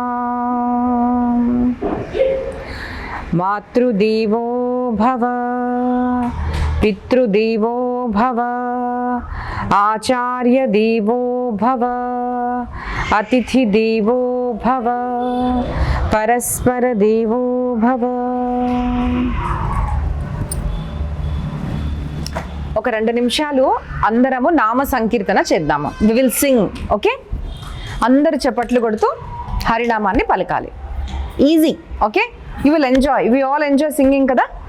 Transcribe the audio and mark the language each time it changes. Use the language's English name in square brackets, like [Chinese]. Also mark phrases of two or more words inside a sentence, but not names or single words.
[Sanskrit] मातृदेवो भव पितृदेवो भव आचार्य देवो भव अतिथि देवो भव परस्पर देवो भव। [Telugu] ఒక 2 నిమిషాలు అందరము నామ సంకీర్తన చేద్దాము. [English] We will sing. [Telugu] ఓకే, అందరు చప్పట్లు కొడుతూ హరినామాన్ని పలకాలి. [English] Easy. Okay, you will enjoy. We all enjoy singing కదా.